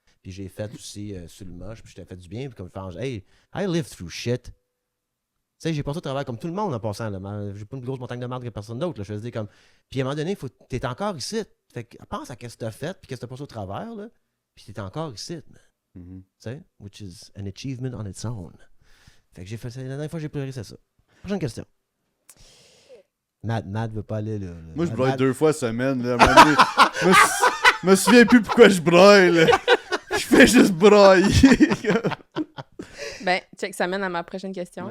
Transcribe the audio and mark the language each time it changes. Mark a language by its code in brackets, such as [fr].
[fr] Puis j'ai fait aussi sur le moche, puis je t'ai fait du bien, puis comme je fais, hey, [en] I live through shit. [fr] Tu sais, j'ai passé au travers comme tout le monde en passant. J'ai pas une grosse montagne de merde que personne d'autre. Là. Je veux dire, comme. Puis à un moment donné, t'es encore ici. Fait que pense à ce que t'as fait, puis qu'est-ce que t'as passé au travers, là. Puis t'es encore ici, man. Mhm. Tu sais, [en] which is an achievement on its own. [fr] Fait que j'ai fait ça. La dernière fois que j'ai pleuré, c'est ça. Prochaine question. Matt veut pas aller là. Moi, je broye 2 fois semaine, là. À un moment donné, me souviens plus pourquoi je broye, là. Je fais juste broyer. Ben, check, ça mène à ma prochaine question.